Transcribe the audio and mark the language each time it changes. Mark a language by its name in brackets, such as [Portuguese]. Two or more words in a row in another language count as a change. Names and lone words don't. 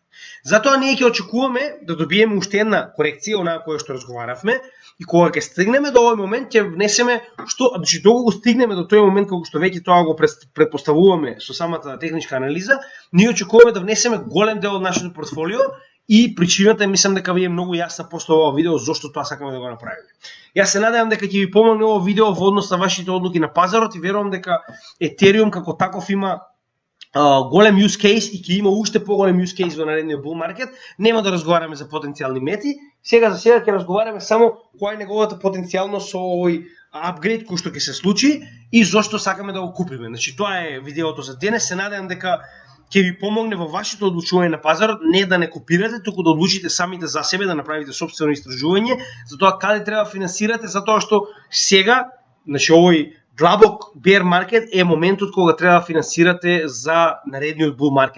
[Macedonian] Затоа ние ќе очекуваме да добиеме уште една корекција, онаа која што разговаравме, и кога ќе стигнеме до овој момент ќе внесеме значи доколку го стигнеме до тој момент како што веќе тоа го претпоставуваме со самата техничка анализа, ние очекуваме да внесеме голем дел од нашето портфолио и причината мислам дека ви е многу јасна после ова видео зошто тоа сакаме да го направиме. Јас се надевам дека ќе ви помогне ова видео во однос на вашите одлуки на пазарот и верувам дека Ethereum како таков има голем [English] use case [Macedonian] и ќе има уште поголем [English] use case [Macedonian] во наредниот [English] bull market. [Macedonian] Нема да разговараме за потенцијални мети. Сега ќе разговараме само која е неговата потенцијалност со овој апгрейд кој што ќе се случи и зошто сакаме да го купиме. Значи тоа е видеото за денес. Се надевам дека ќе ви помогне во вашето одлучување на пазарот, не да не копирате, туку да одлучите самите за себе, да направите сопствено истражување за тоа каде треба да финансирате, затоа што сега, значи овој длабок [English] bear market [Macedonian] е моментот кога треба да финансирате за наредниот [English] bull market.